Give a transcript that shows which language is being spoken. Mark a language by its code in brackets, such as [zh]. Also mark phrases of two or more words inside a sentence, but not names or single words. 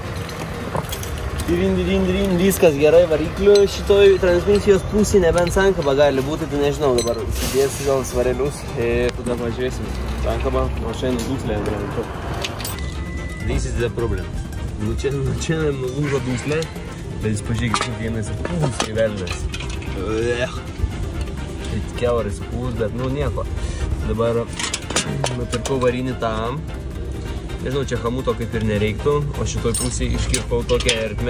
[lt] Viskas gerai, variklių šitoj transmisijos pusė, nebent sankaba gali būti, tai nežinau, dabar sudėsiu gal svarelius ir tada važiuosim. Sankaba, o šiandien dūslė ant. [en] This is the problem. [lt] Nu čia nulūžo dūslė, bet jis pažiūrėkit, kaip vienas pūs įvelnės. Kiauras pūs, bet nu nieko. Dabar nupirkau varinį tam. Nežinau, čia hamuto kaip ir nereiktų, o šitoj pusėje iškirpau tokią ertmę.